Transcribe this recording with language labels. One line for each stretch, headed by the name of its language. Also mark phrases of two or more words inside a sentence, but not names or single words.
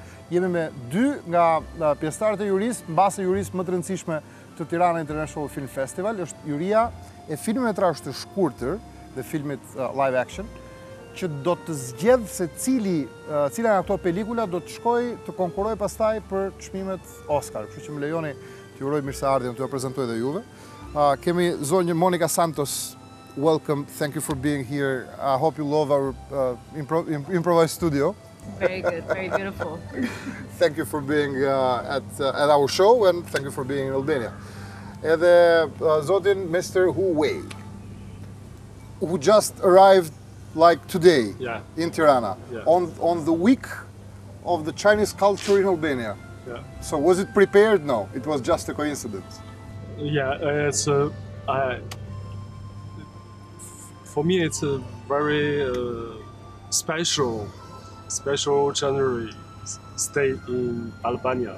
Albanian: Jemi me dy nga pjesëtarët e jurisë, mbase jurisë më të rëndësishme të Tirana International Film Festival, është juria e filmit të shkurtër dhe filmit
English: live action,
Albanian: që do të zgjedh se cila nga këto pelikula do të shkoj të konkurroj pastaj për çmimet Oscar. Kështu që më lejoni t'ju uroj mirëseardhjen, t'ju prezantoj dhe juve. Kemi zonjë Monica Santos. Welcome.
English: Thank you for being here. I hope you love our improvised studio. Very good, very beautiful. Thank you for being at our show and thank you for being in Albania.
Albanian: Edhe zotin Mr.
English: Hu Wei, who just arrived like today in Tirana, on the week of the Chinese culture in Albania. Yeah. So was it prepared? No, it was just a coincidence. Yeah, it's for me it's a very special January stay in Albania.